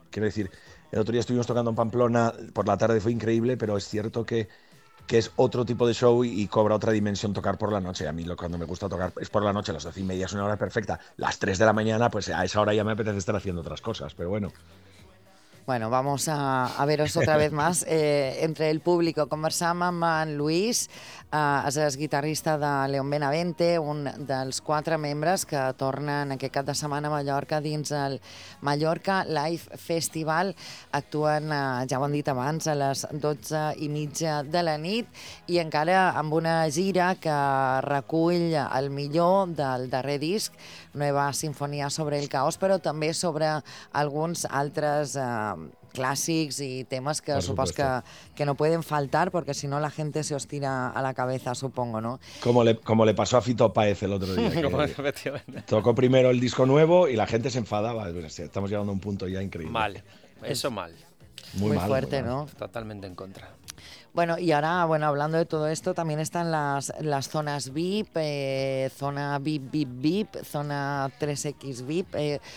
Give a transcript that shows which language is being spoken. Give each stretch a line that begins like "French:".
Spanish: Quiero decir, el otro día estuvimos tocando en Pamplona, por la tarde fue increíble, pero es cierto que es otro tipo de show y cobra otra dimensión tocar por la noche. A mí cuando me gusta tocar es por la noche, las 12:30 es una hora perfecta. Las 3 de la mañana, pues a esa hora ya me apetece estar haciendo otras cosas, pero bueno. Bueno, vamos a veros otra vez más. Entre el público,
Catalan: conversamos amb en Luis, és guitarrista de León Benavente, un dels quatre membres que tornen aquest cap de setmana a Mallorca dins el Mallorca Live Festival. Actuen, ja ho han dit abans, a les 12:30 de la nit, i encara amb una gira que recull el millor del darrer disc, Nueva Sinfonia sobre el Caos, però també sobre alguns altres clàssics i temes que suposo que no poden faltar, perquè si no la gent
Spanish: se os tira a la cabeza, supongo, ¿no? Como le pasó a Fito Páez el otro día. Tocó primero el disco nuevo y la gente se enfadaba. Estamos llegando a un punto ya increíble. Mal, eso mal. Muy fuerte, ¿no? Totalmente en contra. Bueno, y ahora, bueno, hablando de todo esto, también están las zonas VIP, zona VIP, zona 3X VIP.